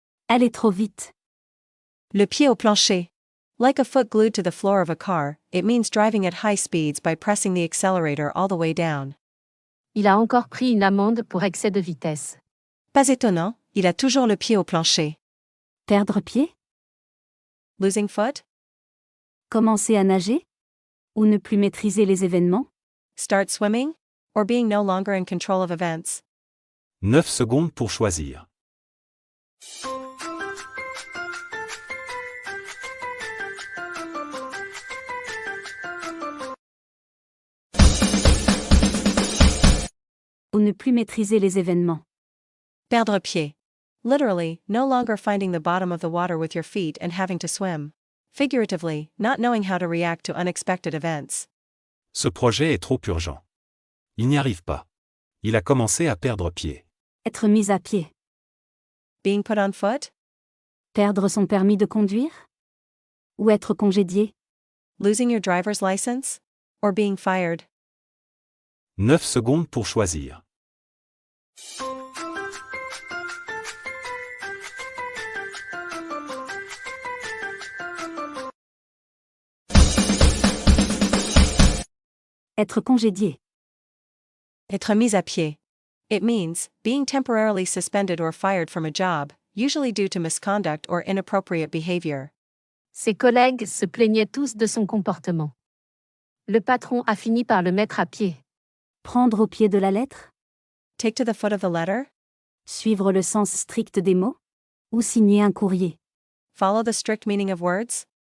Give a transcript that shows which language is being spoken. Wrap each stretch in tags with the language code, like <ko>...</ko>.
<fr>Aller trop vite. Le pied au plancher.</fr> <en>Like a foot glued to the floor of a car, it means driving at high speeds by pressing the accelerator all the way down.</en> <fr>Il a encore pris une amende pour excès de vitesse. Pas étonnant, il a toujours le pied au plancher. Perdre pied?</fr> <en>Losing foot?</en> <fr>Commencer à nager? Ou ne plus maîtriser les événements?</fr> <en>Start swimming? Or being no longer in control of events.</en> <fr>9 secondes pour choisir. Ou ne plus maîtriser les événements. Perdre pied.</fr> <en>Literally, no longer finding the bottom of the water with your feet and having to swim. Figuratively, not knowing how to react to unexpected events.</en> <fr>Ce projet est trop urgent. Il n'y arrive pas. Il a commencé à perdre pied. Être mis à pied.</fr> <en>Being put on foot?</en> <fr>Perdre son permis de conduire? Ou être congédié?</fr> <en>Losing your driver's license? Or being fired?</en> <fr>9 secondes pour choisir. Être congédié. Être mis à pied.</fr> <en>It means being temporarily suspended or fired from a job, usually due to misconduct or inappropriate behavior.</en> <fr>Ses collègues se plaignaient tous de son comportement. Le patron a fini par le mettre à pied. Prendre au pied de la lettre?</fr> <en>Take to the foot of the letter?</en> <fr>Suivre le sens strict des mots? Ou signer un courrier?</fr> <en>Follow the strict meaning of words?</en>